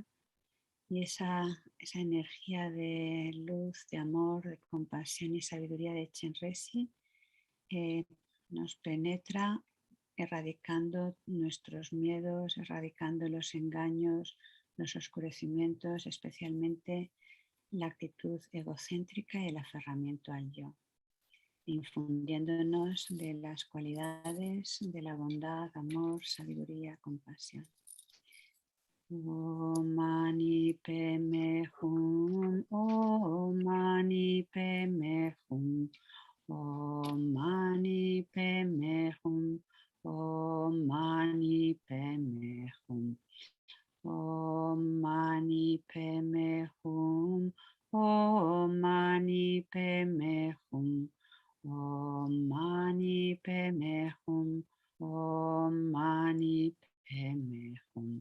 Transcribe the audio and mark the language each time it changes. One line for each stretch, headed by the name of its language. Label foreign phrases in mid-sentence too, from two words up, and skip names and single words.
Spanish: Y esa energía de luz, de amor, de compasión y sabiduría de Chenrezig nos penetra, erradicando nuestros miedos, erradicando los engaños, los oscurecimientos, especialmente la actitud egocéntrica y el aferramiento al yo, infundiéndonos de las cualidades de la bondad, amor, sabiduría, compasión.
Sanskrit: Om Mani Padme Hum, Om Mani Padme Hum, Om Mani Padme Hum, Om Mani Padme Hum, Om Mani Padme Hum, Om Mani Padme Hum, Om Mani Padme Hum, Om Mani Padme Hum.